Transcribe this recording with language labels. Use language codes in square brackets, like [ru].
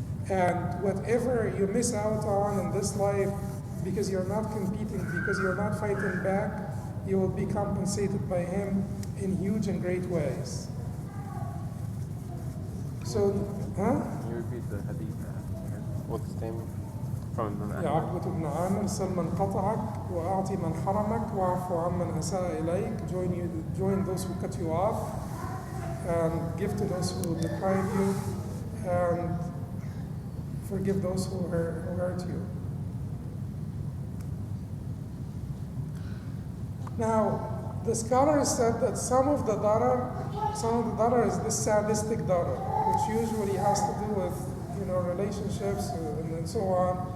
[en] And whatever you miss out on in this life, because you're not competing, because you're not fighting back, you will be compensated by Him in huge and great ways. So, Can you repeat the hadith? What's the name from Imam Ahmad? [ar] يا عقبة بن عامر سل من قطعك وأعطي من حرمك واعفو عمن أساء إليك. [en] Join those who cut you off, and give to those who deprive you, and forgive those who hurt you. Now, the scholars said that some of the darar is this sadistic darar, which usually has to do with relationships and so on.